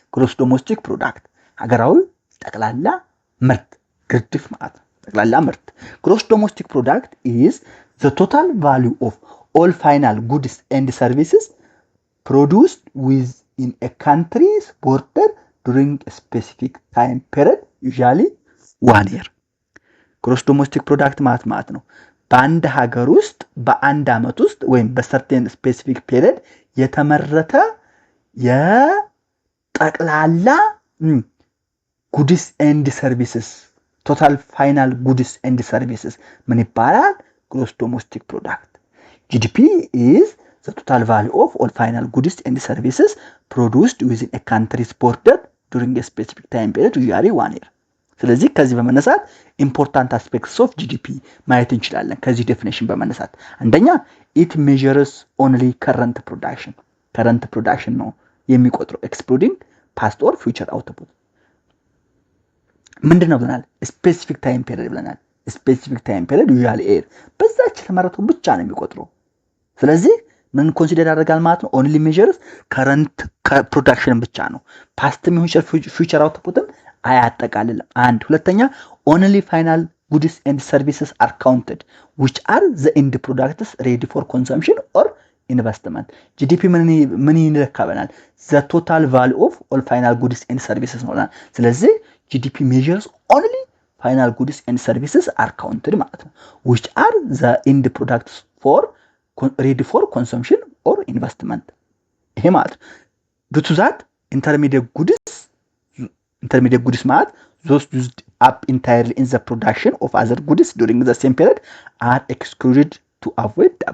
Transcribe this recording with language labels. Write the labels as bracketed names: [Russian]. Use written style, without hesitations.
[English] ግሮስ ዶሜስቲክ ፕሮዳክት [Amharic] ሀገራዊ ጠቅላላ ምርት ግርድፍ ማለት ነው። [English] ጠቅላላ ምርት ግሮስ ዶሜስቲክ ፕሮዳክት is the total value of all final goods and services produced within a country's border during a specific time period, usually 1 year. [Amharic] ግሮስ ዶሜስቲክ ፕሮዳክት ማለት ነው በአንድ ሀገር ውስጥ በአንድ አመት ውስጥ ወይም በሰርቴን ስፔሲፊክ ፔሪድ የተመረተ የጠቅላላ ጉድስ ኤንድ ሰርቪስስ ቶታል ፋይናል ጉድስ ኤንድ ሰርቪስስ ምን ይባላል? [English] ግሮስ ዶሜስቲክ ፕሮዳክት። ጂዲፒ is the total value of all final goods and services produced within a country's border during a specific time period, usually 1 year. [Amharic] ስለዚህ ከዚህ በመነሳት ኢምፖርታንት አስፔክትስ ኦፍ ጂዲፒ ማየት እንችላለን። ከዚህ ዴፊኒሽን በመነሳት አንደኛ [English] it measures only current production [Amharic] ነው የሚቆጥረው [English] excluding past or future output። [Amharic] ምንድነው ብለናል? ስፔሲፊክ ታይም ፔሪድ ብለናል። ስፔሲፊክ ታይም ፔሪድ usually year በዛች የተመረተው ብቻ ነው የሚቆጥረው። ስለዚህ ምን ኮንሲደር ያደርጋል ማለት ነው? [English] only measures current production [Amharic] ብቻ ነው። ፓስትም ይሁን future outputም አያጠቃልልም። አንድ ሁለተኛ [English] only final goods and services are counted which are the end products ready for consumption or investment. [Amharic] GDP ምን ይለካበናል? [English] the total value of all final goods and services ነው። ስለዚህ GDP measures only final goods and services are counted ማለት ነው which are the end products for ready for consumption or investment. [Amharic] ይሄ ማለት [English] due to that intermediate goods ማለት those used up entirely in the production of other goods during the same period are excluded to avoid